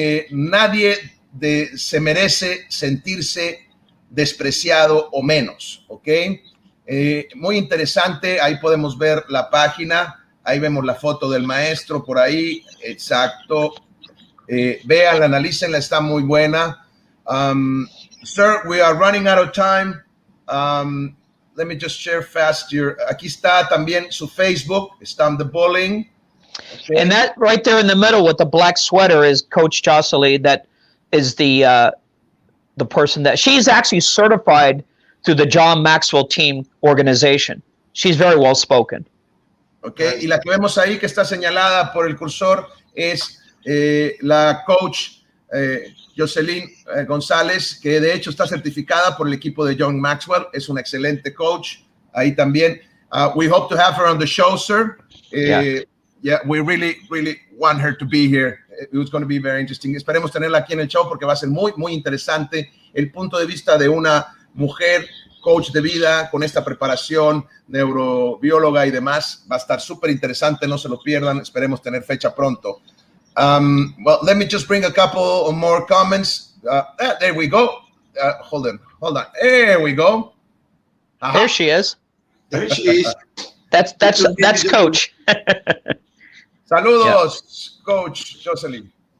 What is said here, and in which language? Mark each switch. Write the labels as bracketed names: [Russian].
[Spanish] Nadie se merece sentirse despreciado o menos, ¿ok? Muy interesante, ahí podemos ver la página, ahí vemos la foto del maestro por ahí, exacto. Véanla, analícenla, está muy buena. [English] Sir, we are running out of time. Let me just share fast your. [Spanish] Aquí está también su Facebook, Stomp the Bullying. Okay. [English] And that right there in the middle with the black sweater is Coach Jocelyn. That is the person that she's actually certified through the John Maxwell Team organization. She's very well spoken. [Spanish] Okay, y la que vemos ahí que está señalada por el cursor es la coach Jocelyn González, que de hecho está certificada por el equipo de John Maxwell. Es una excelente coach. Ahí también. [English] We hope to have her on the show, sir. Yeah, we really want her to be here. It was going to be very interesting. [Spanish] Esperemos tenerla aquí en el show porque va a ser muy, muy interesante el punto de vista de una mujer coach de vida con esta preparación, neurobióloga y demás. Va a estar súper interesante, no se lo pierdan. Esperemos tener fecha pronto. [English] Well, let me just bring a couple of more comments. There we go. Hold on. There we go. There she is. There she is. That's Coach. [Spanish] Saludos, yeah. Coach Jocelyn.